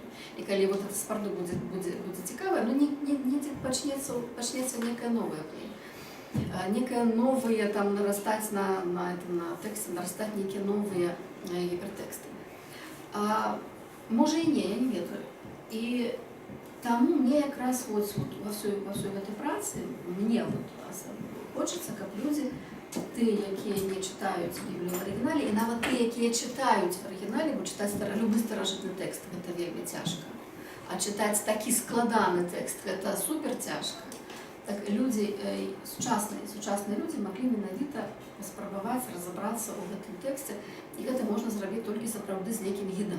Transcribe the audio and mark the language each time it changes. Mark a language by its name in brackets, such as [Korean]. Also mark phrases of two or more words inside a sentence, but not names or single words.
[Belarusian] І калі гэта сапраўды будзе цікавае, недзе пачнецца нейкая новая плынь. Некае новыя нарастаць на тэксце, нарастаць нейкія новыя гіпертэксты. Може і ні, я не ведаю. І тому мне якраз вот [Russian] во всей этой працы мне вот хочется, как люди, [Belarusian] тыя, якія не читаюць Біблію в арыгінале, і нават тыя, якія читаюць в арыгінале, бо чытаць любы старажытны тэкст гэта вельмі цяжка. А чытаць такі складаны тэкст гэта супер цяжка. Так людзі, сучасныя людзі маглі менавіта паспрабаваць разабрацца ў гэтым тэксце, і гэта можна зрабіць толькі сапраўды з нейкім гідам.